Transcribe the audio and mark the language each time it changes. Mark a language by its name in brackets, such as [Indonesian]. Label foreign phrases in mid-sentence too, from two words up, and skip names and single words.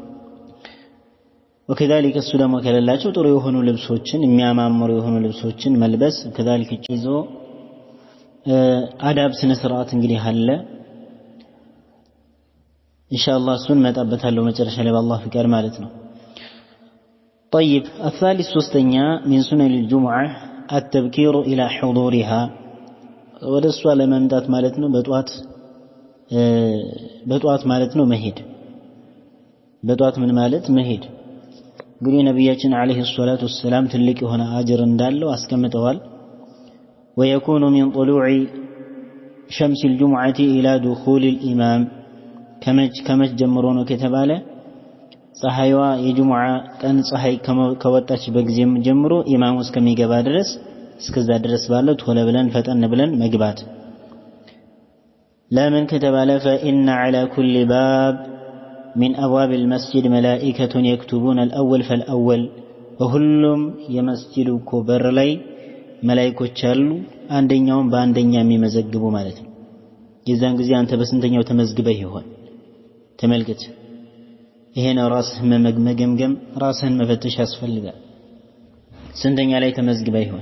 [Amharic] وكذلك እሱ ደግሞ ከሌላቸው ጥሩ የሆኑ ልብሶችን የሚያማምሩ የሆኑ ልብሶችን መልበስ كذلك ይዞ አዳብ ስነ ስርዓት እንግዲህ አለ። ኢንሻአላህ እሱን መጣበታለሁ መጨረሻ ላይ በአላህ ፍቃድ ማለት ነው። [Arabic] طيب الثالث [Amharic] ሶስተኛ [Arabic] من سنن الجمعة التبكير إلى حضورها [Amharic] ወደ እሷ ለመምጣት ማለት ነው በጧት ማለት ነው መሄድ። በጧት ምን ማለት መሄድ እንግዲህ ነብያችን [Arabic] عليه الصلاة والسلام [Amharic] ትልቅ የሆነ አጅር እንዳለው አስቀምጠዋል። [Arabic] ويكون من طلوع شمس الجمعة إلى دخول الإمام [Amharic] ከመች ጀምሮ ነው ከተባለ ፀሐይዋ የጁምዓ ቀን ፀሐይ ከወጣች በጊዜም ጀምሮ ኢማሙ እስከሚገባ ድረስ እስከዛ ድረስ ባለው ቶሎ ብለን ፈጠን ብለን መግባት። ለምን ከተባለ [Arabic] فإن على كل باب من أبواب المسجد ملائكة يكتبون الأول فالأول [Amharic] وሁሉም የመስጂዱ በር ላይ መላእክቶች አሉ አንደኛውን በአንደኛ የሚመዘግቡ ማለት ነው። የዛን ጊዜ አንተ በስንተኛው ተመዝግበህ ይሆን ተመልከት። ይሄ ነው ራስህን መገምገም ራስህን መፈተሽ ያስፈልጋል። ስንተኛ ላይ ተመዝግበህ ይሆን?